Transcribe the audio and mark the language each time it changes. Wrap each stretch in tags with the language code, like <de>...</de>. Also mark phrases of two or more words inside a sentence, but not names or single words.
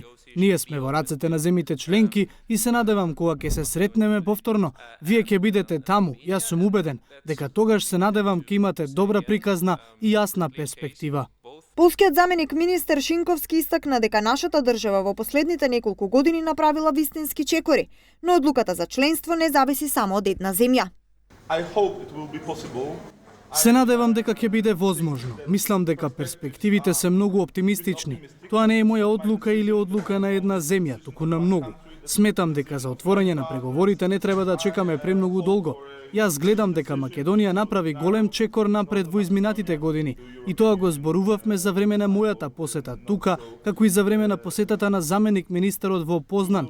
<mk>Ние сме во рацете на земјите членки и се надевам кога ќе се сретнеме повторно, вие ќе бидете таму. Јас сум убеден дека тогаш се надевам ќе имате добра приказна и јасна перспектива. Полскиот заменик министер Шинковски истакна дека нашата држава во последните неколку години направила вистински чекори, но одлуката за членство не зависи само од една земја.</mk> <en>I hope it will be possible</en> <mk>Се надевам дека ќе биде возможно. Мислам дека перспективите се многу оптимистични. Тоа не е моја одлука или одлука на една земја, туку на многу. Сметам дека за отворање на преговорите не треба да чекаме премногу долго. Јас гледам дека Македонија направи голем чекор напред во изминатите години и тоа го зборувавме за време на мојата посета тука, како и за време на посетата на заменик министерот во Познан.</mk>